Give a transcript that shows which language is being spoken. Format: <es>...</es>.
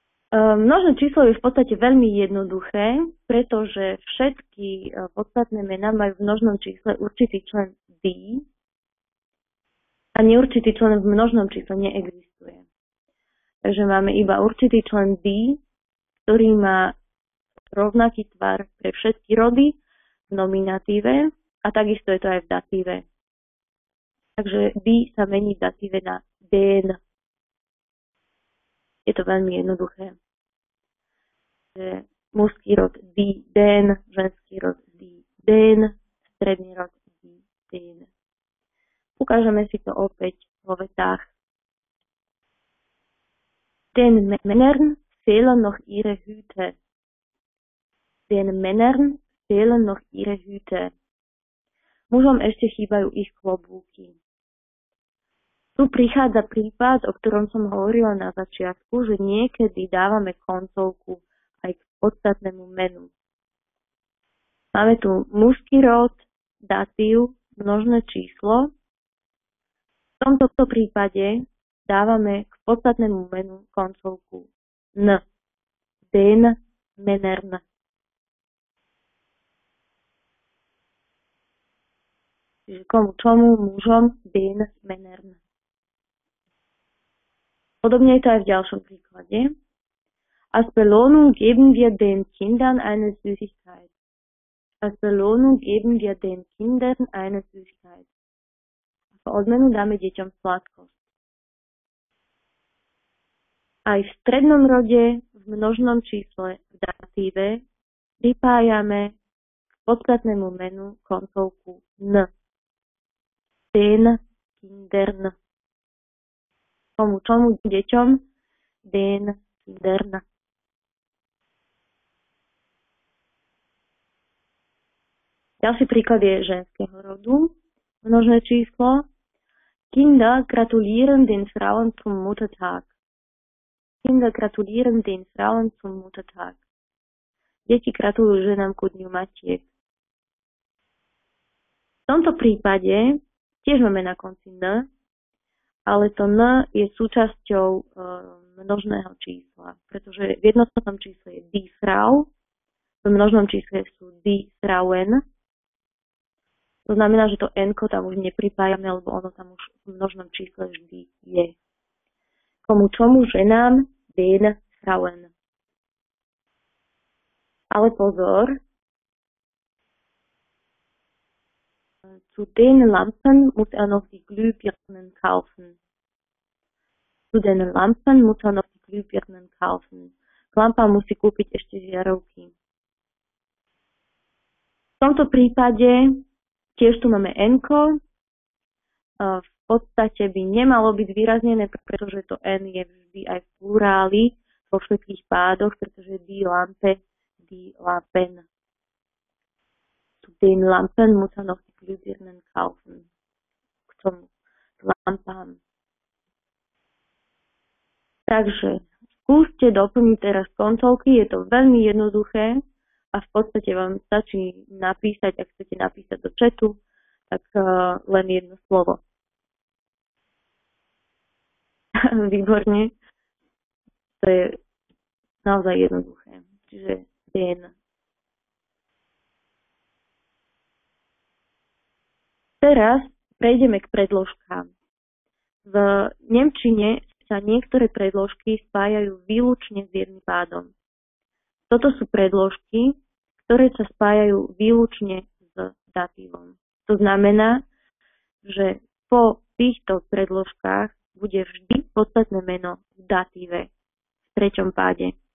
<sk>Množné číslo je v podstate veľmi jednoduché, pretože všetky podstatné mená majú v množnom čísle určitý člen die a neurčitý člen v množnom čísle neexistuje. Takže máme iba určitý člen die, ktorý má rovnaký tvar pre všetky rody v nominatíve a takisto je to aj v datíve. Takže die sa mení v datíve na den. Je to veľmi jednoduché. Mužský rod die, den, ženský rod die, den, stredný rod die, den. Ukážeme si to opäť vo vetách.</sk> <de>Den Männern fehlen noch ihre Hüte. Den Männern fehlen noch ihre Hüte.</de> <sk>Mužom ešte chýbajú ich klobúky. Tu prichádza prípad, o ktorom som hovorila na začiatku, že niekedy dávame koncovku aj k podstatnému menu. Máme tu mužský rod, datív, množné číslo. V tomto prípade dávame k podstatnému menu koncovku n.</sk> <de>Den Männern.</de> <sk>Čiže komu čomu, mužom,</sk> <de>den Männern.</de> <sk>Podobne je to aj v ďalšom príklade.</sk> <de>Als Belohnung geben wir den Kindern eine Süßigkeit. Als Belohnung geben wir den Kindern eine Süßigkeit.</de> <sk>Ako odmenu dáme deťom sladkosť. Aj v strednom rode, v množnom čísle, v datíve pripájame k podstatnému menu koncovku n.</sk> <de>Den Kindern.</de> <sk>Komu čomu deťom?</sk> <de>Den Kindern.</de> <sk>Ďalší príklad je ženského rodu. Množné číslo.</sk> <de>Kinder gratulieren den Frauen zum Muttertag. Kinder gratulieren den Frauen zum Muttertag.</de> <sk>Deti gratulujú ženám ku dňu matiek. V tomto prípade tiež máme na konci n, ale to n je súčasťou množného čísla, pretože v jednotnom čísle je die Frau, v množnom čísle sú die Frauen. To znamená, že to n-ko tam už nepripájame, lebo ono tam už v množnom čísle vždy je. Komu čomu ženám?</sk> <de>Den Frauen.</de> <sk>Ale pozor,</sk> <de>zu den Lampen muss noch die Glühbirnen kaufen. Zu den Lampen muss er noch die Glühbirnen kaufen.</de> <sk>K lampám musí kúpiť ešte žiarovky. V tomto prípade tiež tu máme N-ko. V podstate by nemalo byť zvýraznené, pretože to N je vždy aj v pluráli vo všetkých pádoch, pretože die Lampe, die Lampen.</sk> <de>Zu den Lampen muss er noch die Glühbirnen kaufen.</de> <sk>K tomu, k lampám. Takže skúste doplniť teraz koncovky, je to veľmi jednoduché a v podstate vám stačí napísať, ak chcete napísať do chatu, tak len jedno slovo. Výborne. To je naozaj jednoduché. Čiže den. Teraz prejdeme k predložkám. V nemčine sa niektoré predložky spájajú výlučne s jedným pádom. Toto sú predložky, ktoré sa spájajú výlučne s datívom. To znamená, že po týchto predložkách bude vždy podstatné meno v datíve v treťom páde.</sk>